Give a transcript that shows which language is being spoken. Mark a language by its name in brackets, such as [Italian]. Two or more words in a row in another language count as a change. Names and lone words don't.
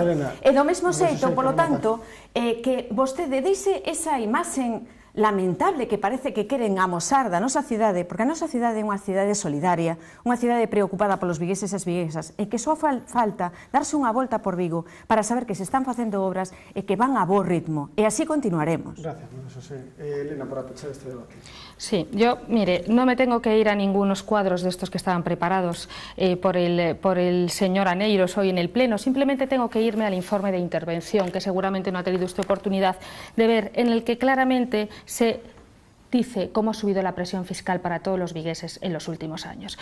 [Galician] E do mesmo xeito, polo tanto, que vostede deixe esa imaxe lamentable que parece que queren amosar da nosa cidade, porque a nosa cidade é unha cidade solidaria, unha cidade preocupada polos vigueses e as viguesas, e que só falta darse unha volta por Vigo para saber que se están facendo obras e que van a bo ritmo, e así continuaremos. [Spanish] Gracias, José. [Galician] Elena, para pechar este debate. [Spanish] Sí, yo, mire, no me tengo que ir a ningunos cuadros de estos que estaban preparados por el señor Aneiros hoy en el Pleno, simplemente tengo que irme al informe de intervención, que seguramente no ha tenido usted oportunidad de ver, en el que claramente se dice cómo ha subido la presión fiscal para todos los vigueses en los últimos años.